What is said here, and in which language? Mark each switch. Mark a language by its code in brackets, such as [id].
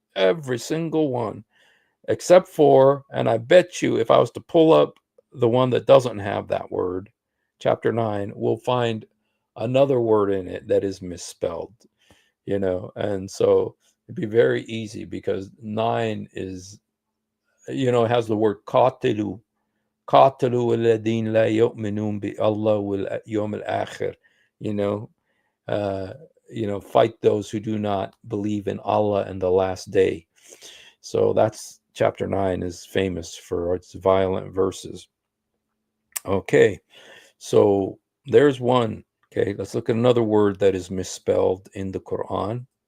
[en] Every single one. Except for, and I bet you if I was to pull up the one that doesn't have that word, chapter 9, we'll find another word in it that is misspelled, and so it'd be very easy because 9 is, has the word qatilu. [ar] قاتلوا الذين لا يؤمنون بالله واليوم الآخر. [en] You know, fight those who do not believe in Allah and the last day. So that's chapter 9 is famous for its violent verses. Okay, so there's one. Okay, let's look at another word that is misspelled in the Quran.